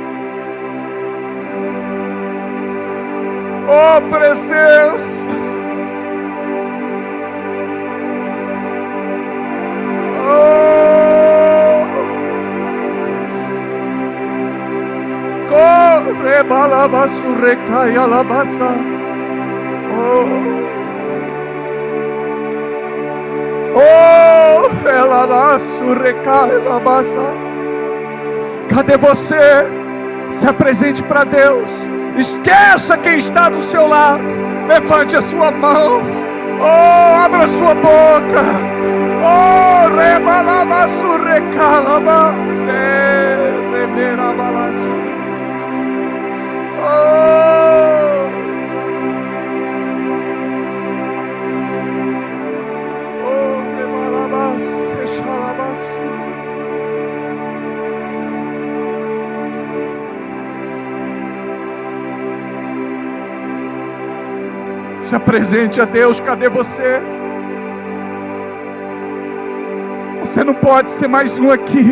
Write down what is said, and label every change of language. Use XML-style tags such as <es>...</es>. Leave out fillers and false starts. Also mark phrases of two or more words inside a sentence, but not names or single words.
<pt>Oh, presença. Oh, corre balabasu recai alabasa. Oh, elabasu recai alabasa. Cadê você? Se apresente para Deus. Esqueça quem está do seu lado. Levante a sua mão. Oh, abra a sua boca. Oh, rebalabasu recalabase, remerabalasu. Oh, oh, rebalabase, xalabasu. Se apresente a Deus. Cadê você? Você não pode ser mais um aqui.</pt>